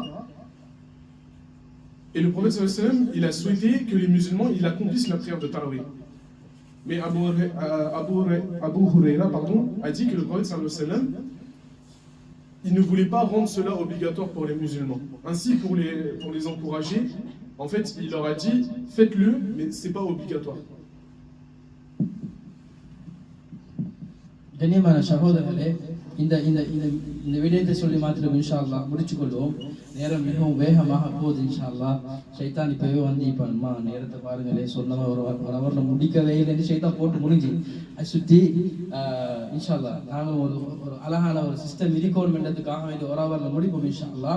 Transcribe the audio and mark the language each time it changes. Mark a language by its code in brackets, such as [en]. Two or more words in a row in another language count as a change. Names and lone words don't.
[fr] Et le prophète [ar] صلى الله عليه وسلم, [fr] il a souhaité que les musulmans ils accomplissent la prière de tarawih. Mais Abu Huraira a dit que le prophète [ar] صلى الله عليه وسلم, [fr] il ne voulait pas rendre cela obligatoire pour les musulmans. Ainsi, pour les encourager, en fait, il leur a dit, faites-le, mais ce n'est pas obligatoire. [ta] கண்ணியமான சகோதரர்களே, இந்த இந்த இந்த இந்த விடயத்தை சொல்லி மாத்திரம் [ar] إن شاء الله [ta] முடிச்சுக்கொள்வோம். நேரம் மிகவும் வேகமாக போகுது [ar] إن شاء الله. [ta] ஷைத்தான் இப்பவே வந்து இப்போ அம்மா நேரத்தை பாருங்களே, சொன்னவன் ஒரு அவரில் முடிக்கவே இல்லைன்னு ஷைத்தான் போட்டு முடிஞ்சு அதை சுற்றி [ar] إن شاء الله [ta] நாங்கள் ஒரு அழகான ஒரு சிஸ்டம் இருக்கணும்ன்றதுக்காக வேண்டிய ஒரு அவரில் முடிப்போம் [ar] إن شاء الله.